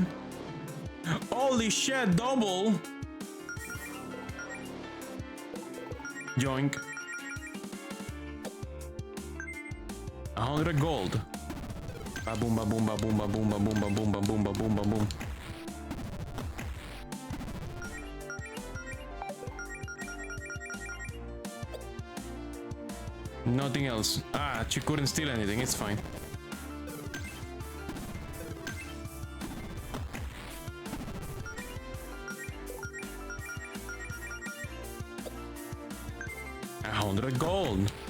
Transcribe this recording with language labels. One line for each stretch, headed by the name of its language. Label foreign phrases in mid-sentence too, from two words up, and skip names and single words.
English: Holy shit, double! Joink. 100 gold. Ba boom ba boom ba boom ba boom ba boom ba boom ba boom ba boom ba boom. Nothing else. Ah, she couldn't steal anything, it's fine. Gold.